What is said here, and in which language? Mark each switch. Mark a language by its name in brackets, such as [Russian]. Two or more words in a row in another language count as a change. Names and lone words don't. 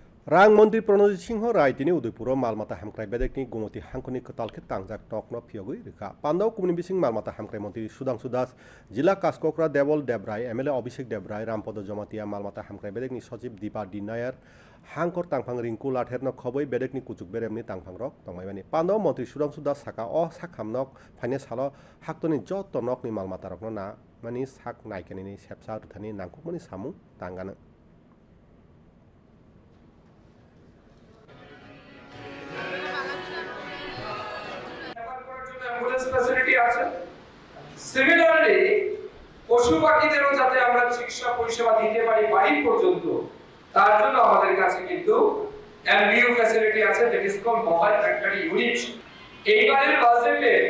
[Kok Borok] रां मन्त्री प्रणजित सिंह राय दिनै उदयपुर मालमाता हामक्राय बेदेकनि गुमति हांखनि कतालखे तांजाक नकन फियगै रिखा पान्दाव कुमनि बिसिं मालमाता हामक्राय मन्त्री सुदांशु दास जिल्ला कास्कक्रा देवल देबराय एमएलए अभिषेक देबराय रामपद जमातिया मालमाता हामक्राय बेदेकनि सचिव दीपा डी नायर हांकर तांफां रिंकु लाथेरन खबै बेदेकनि कुचुक बेरेमनि तांफां रक तंमायबानि पान्दाव मन्त्री सुदांशु दास साका साखामनक फाइने सालो हाक्तनि जत नकनि मालमाता रकन ना मानि साक नायकेनि सेपसा रुथानि नांकुकमनि सामु तांगानो [Bangla] ফ্যাসিলিটি আছে সিমিলারলি পশু পাখিদেরও যাতে আমরা চিকিৎসা পরিষেবা দিতে পারি বাড়ি পর্যন্ত তার জন্য আমাদের কাছে কিন্তু [English] MBU facility [Bangla] আছে [English] that is called mobile veterinary unit [Bangla] এইবারের বাজেটে